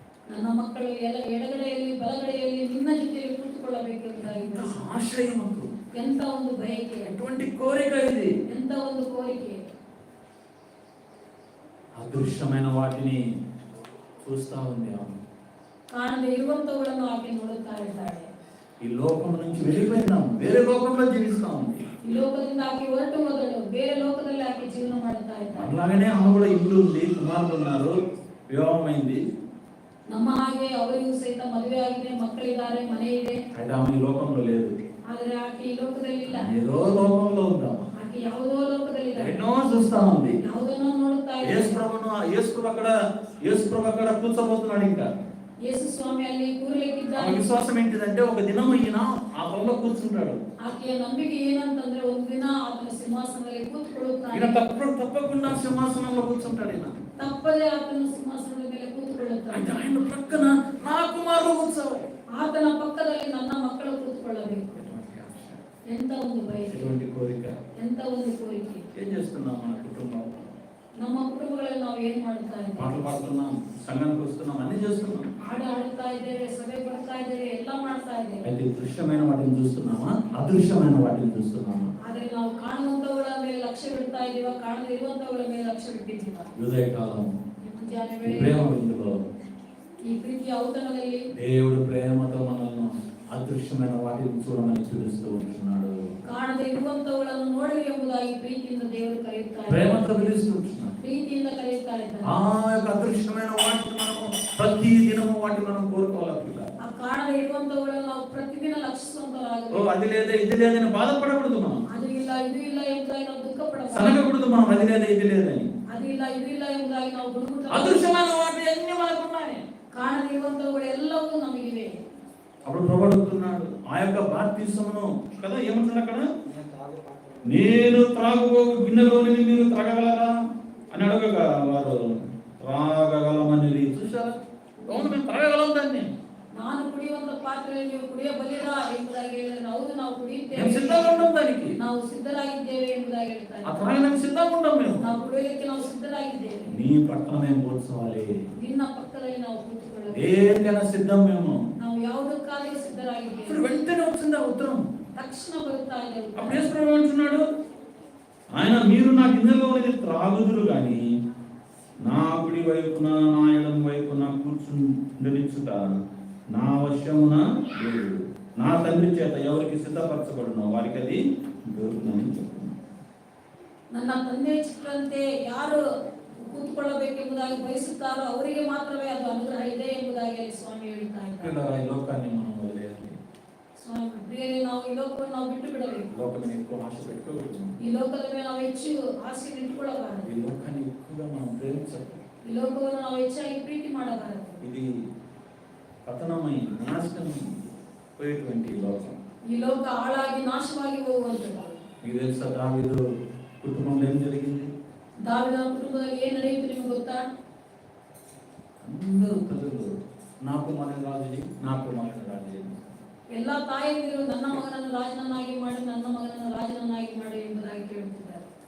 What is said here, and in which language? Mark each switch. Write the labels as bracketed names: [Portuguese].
[Kannada] ನನ್ನ ಮಕ್ಕಳು ಎಲ್ಲ ಎಡಗಡೆಯಲ್ಲಿ ಬಲಗಡೆಯಲ್ಲಿ ನಿನ್ನ ಜೊತೆಯಲ್ಲಿ ಕೂತುಕೊಳ್ಳಬೇಕು ಎಂಬುದಾಗಿ. [Telugu] ఆశయముకు [Kannada] ಎಂತ ಒಂದು ಬಯಕೆ, [Telugu] ఎటువంటి కోరిక ఇది. [Kannada] ಎಂತ ಒಂದು ಕೋರಿಕೆ. [Telugu] అదృశ్యమైన వాటిని చూస్తా ఉంది ఆమె. [Kannada] ಕಾಣದೆ ಇರುವಂತವುಗಳನ್ನು ಆಕೆ ನೋಡುತ್ತಾ ಇದ್ದಾಳೆ. [Telugu] ఈ లోకం నుంచి వెళ్ళిపోయినాం, వేరే లోకంలో జీవిస్తా ఉంది. [Kannada] ಈ ಲೋಕದಿಂದ ಆಕೆ ಹೊರಟು ಹೋದಳು, ಬೇರೆ ಲೋಕದಲ್ಲಿ ಆಕೆ ಜೀವನ ಮಾಡುತ್ತಾ ಇದ್ದಾಳೆ. [Telugu] అలాగనే ఆమె కూడా ఇల్లు ఉంది, కుమారులు ఉన్నారు, వివాహమైంది. [Kannada] ನಮ್ಮ ಹಾಗೆ ಅವರಿಗೂ ಸಹಿತ ಮದುವೆ ಆಗಿದೆ, ಮಕ್ಕಳಿದ್ದಾರೆ, ಮನೆ ಇದೆ. [Telugu] అయితే ఆమె ఈ లోకంలో లేదు, [Kannada] ಆದರೆ ಆಕೆ ಈ ಲೋಕದಲ್ಲಿ ಇಲ್ಲ. [Telugu] ఏదో లోకంలో ఉందాం. [Kannada] ಆಕೆ ಆಕೆ ಯಾವುದೋ ಲೋಕದಲ್ಲಿದ್ದಾಳೆ, [Telugu] ఎన్నో చూస్తా ఉంది. [Kannada] ಯಾವುದನ್ನೋ ನೋಡುತ್ತಾ [Telugu] యేసు [Kannada] ಇದ್ದಾಳೆ. [Telugu] ప్రభు అక్కడ కూర్చోబోతున్నాడు. ఇంకా [Kannada] ಯೇಸು ಸ್ವಾಮಿ ಅಲ್ಲಿ [Telugu] ఆమె [Kannada] ಕೂರಲಿಕ್ಕಿದ್ದಾನೆ. [Telugu] విశ్వాసం ఏంటిదంటే ఒక దినం ఈయన ఆ త్రోన్లో కూర్చుంటాడు. [Kannada] ಆಕೆಯ ನಂಬಿಕೆ ಏನಂತಂದ್ರೆ ಒಂದು ದಿನ ಆತನ ಸಿಂಹಾಸನದಲ್ಲಿ [Telugu] ఈయన [Kannada] ಕೂತ್ಕೊಳ್ಳುತ್ತಾನೆ. [Telugu] తప్పకుండా సింహాసనంలో కూర్చుంటాడు. ఈయన [Kannada] ತಪ್ಪದೆ ಆತನ ಸಿಂಹಾಸನದ ಮೇಲೆ ಕೂತ್ಕೊಳ್ಳುತ್ತಾನೆ. [Telugu] అంటే ఆయన ప్రక్కన నా కుమారుడు కూర్చోవాలి. [Kannada] ಆತನ ಪಕ್ಕದಲ್ಲಿ ನನ್ನ ಮಕ್ಕಳು ಕೂತ್ಕೊಳ್ಳಬೇಕು. ಎಂತ ಒಂದು ಬಯಕೆ, [Telugu] ఎటువంటి కోరిక. [Kannada] ಎಂತ ಒಂದು ಕೋರಿಕೆ. [Telugu] ఏం చేస్తున్నాం మన కుటుంబం? [Kannada] ನಮ್ಮ ಕುಟುಂಬಗಳಲ್ಲಿ ನಾವು ಏನ್ ಮಾಡ್ತಾ ಇದ್ದೇವೆ? [Telugu] పాటలు పాడుతున్నాం, సంఘానికి వస్తున్నాం, అన్ని చేస్తున్నాం. [Kannada] ಹಾಡು ಹಾಡ್ತಾ ಇದ್ದೇವೆ, ಸಭೆ ಬರ್ತಾ ಇದ್ದೇವೆ, ಎಲ್ಲ ಮಾಡ್ತಾ ಇದ್ದೇವೆ. [Telugu] అయితే దృశ్యమైన వాటిని చూస్తున్నామా, అదృశ్యమైన వాటిని చూస్తున్నామా? [Kannada] ಆದ್ರೆ ನಾವು ಕಾಣುವಂತವುಗಳ ಮೇಲೆ ಲಕ್ಷ್ಯ ಬಿಡ್ತಾ ಇದೀವ, ಕಾಣದೇ ಇರುವಂತವುಗಳ ಮೇಲೆ ಲಕ್ಷ್ಯ ಬಿಟ್ಟಿದ್ದೀವ? [Telugu] ఉదయకాలం [Kannada] ಮುಂಜಾನೆ [Telugu] ఈ [Kannada] ವೇಳೆ [Telugu] ప్రేమ విందులో [Kannada] ಈ ಪ್ರೀತಿಯ ಔತಣದಲ್ಲಿ [Telugu] దేవుడు ప్రేమతో మనల్ని అదృశ్యమైన వాటిని చూడమని పిలుస్తూ ఉంటున్నాడు. [Kannada] ಕಾಣದೇ ಇರುವಂತವುಗಳನ್ನು ನೋಡಲಿ ಎಂಬುದಾಗಿ ಪ್ರೀತಿಯಿಂದ ದೇವರು ಕರೆಯುತ್ತಾ ಇದ್ದಾರೆ. [Telugu] ప్రేమతో పిలుస్తూ ఉంటున్నాడు. [Kannada] ಪ್ರೀತಿಯಿಂದ ಕರೆಯುತ್ತಾ ಇದ್ದಾರೆ. [Telugu] ఆ యొక్క అదృశ్యమైన వాటిని మనము ప్రతి దినము వాటిని మనం కోరుకోవాలి. పిల్ల [Kannada] ಆ ಕಾಣದೇ ಇರುವಂತವುಗಳನ್ನು ನಾವು ಪ್ರತಿದಿನ [Telugu] ఓ [Kannada] ಲಕ್ಷಿಸುವಂತರಾಗಬೇಕು. [Telugu] అది లేదే ఇది లేదని బాధపడకూడదు. మనం [Kannada] ಅದು ಇಲ್ಲ ಇದು ಇಲ್ಲ ಎಂಬುದಾಗಿ ನಾವು ದುಃಖ ಪಡಬಾರದು. [Telugu] సనగకూడదు. మనం అది లేదే ఇది లేదని. [Kannada] ಅದು ಇಲ್ಲ ಇದು ಇಲ್ಲ ಎಂಬುದಾಗಿ ನಾವು ಗುಣಗುಟ್ಟ. [Telugu] అదృశ్యమైన వాటిని అన్ని మనకు ఉన్నాయి. [Kannada] ಕಾಣದೇ ಇರುವಂತವುಗಳು ಎಲ್ಲವೂ ನಮಗಿವೆ. [Telugu] అప్పుడు ప్రభు అడుగుతున్నాడు ఆ యొక్క బాప్తిసమును కదా, ఏమంటున్నాడు అక్కడ? నేను త్రాగుబో గిన్నెలోని మీరు త్రాగగలరా అని అడగగా వారు త్రాగగలమని. చూసారా? అవును, మేము త్రాగగలం దాన్ని. [Kannada] ನಾನು ಕುಡಿಯುವಂತ ಪಾತ್ರೆಯಲ್ಲಿ ನೀವು ಕುಡಿಯಬಲ್ಲಿರಾ ಎಂಬುದಾಗಿ ಹೇಳಿದ್ರೆ ಹೌದು ನಾವು [Telugu] మేము [Kannada] ಕುಡಿಯುತ್ತೇವೆ, [Telugu] సిద్ధంగా ఉంటాం దానికి. [Kannada] ನಾವು ಸಿದ್ಧರಾಗಿದ್ದೇವೆ ಎಂಬುದಾಗಿ ಹೇಳ್ತಾರೆ. [Telugu] ఆ త్రాగడానికి సిద్ధంగా ఉంటాం మేము. [Kannada] ನಾವು ಕುಡಿಯಲಿಕ್ಕೆ ನಾವು ಸಿದ್ಧರಾಗಿದ್ದೇವೆ. [Telugu] నీ పక్కన మేము కూర్చోవాలి. [Kannada] ನಿನ್ನ పక్కದಲ್ಲಿ ನಾವು ಕೂತುಕೊಳ್ಳಬೇಕು. [Telugu] దేనికైనా సిద్ధం మేము. [Kannada] ನಾವು ಯಾವುದಕ್ಕಾಗಿ [Telugu] ఇప్పుడు [Kannada] ಸಿದ್ಧರಾಗಿದ್ದೇವೆ. [Telugu] వెంటనే వచ్చింది ఆ ఉత్తరం. [Kannada] ತಕ್ಷಣ ಬರುತ್ತಾ ಇದೆ ಉತ್ತರ. [Telugu] అప్పుడు యేసు ప్రభు ఏమంటున్నాడు? ఆయన మీరు నా గిన్నెలోనిది త్రాగుదురు గాని నా కుడి వైపున నా ఎడమ వైపున కూర్చుండనిచ్చుట నా వశమున లేదు. నా తండ్రి చేత ఎవరికి సిద్ధపరచబడునో వారికి అది దొరుకునని చెప్తున్నాను. [Kannada] ನನ್ನ ತಂದೆ ಚಿಕ್ಕಂತೆ ಯಾರು ಕೂತ್ಕೊಳ್ಳಬೇಕೆಂಬುದಾಗಿ ಬಯಸುತ್ತಾರೋ ಅವರಿಗೆ ಮಾತ್ರವೇ ಅದು ಅನುಗ್ರಹ ಇದೆ ಎಂಬುದಾಗಿ ಅಲ್ಲಿ ಸ್ವಾಮಿ ಹೇಳ್ತಾ ಇದ್ದಾರೆ. [Telugu] పిల్లరా, ఈ లోకాన్ని మనం వదిలేయాలి. [Kannada] ಸ್ವಾಮಿ ಪ್ರಿಯರೇ, ನಾವು ಈ ಲೋಕವನ್ನು ನಾವು ಬಿಟ್ಟು ಬಿಡಬೇಕು. [Telugu] లోకం ఎక్కువ ఆశ పెట్టుకోకూడదు. [Kannada] ಈ ಲೋಕದ ಮೇಲೆ ನಾವು ಹೆಚ್ಚು ಆಸೆ ಇಟ್ಟುಕೊಳ್ಳಬಾರದು. [Telugu] ఈ లోకాన్ని ఎక్కువగా మనం ప్రేమించాలి. [Kannada] ಈ ಲೋಕವನ್ನು ನಾವು ಹೆಚ್ಚಾಗಿ ಪ್ರೀತಿ ಮಾಡಬಾರದು. [Telugu] ఇది పతనమై నాశనమై పోయేటువంటి లోకం. [Kannada] ಈ ಲೋಕ ಹಾಳಾಗಿ ನಾಶವಾಗಿ ಹೋಗುವಂಥದ್ದು. [Telugu] మీకు తెలుసా దావీదు కుటుంబంలో ఏం జరిగింది? [Kannada] ದಾವೀದನ ಕುಟುಂಬದಲ್ಲಿ ಏನ್ ನಡೆಯಿತು ನಿಮಗೆ ಗೊತ್ತಾ? [Telugu] అందరూ తల్లులు నా కుమారుని రాజు చేయి, నా కుమారుని రాజు చేయి. [Kannada] ಎಲ್ಲಾ ತಾಯಂದಿರು ನನ್ನ ಮಗನನ್ನು ರಾಜನನ್ನಾಗಿ ಮಾಡಿ, ನನ್ನ ಮಗನನ್ನು ರಾಜನನ್ನಾಗಿ ಮಾಡಿ ಎಂಬುದಾಗಿ ಕೇಳುತ್ತಿದ್ದಾರೆ.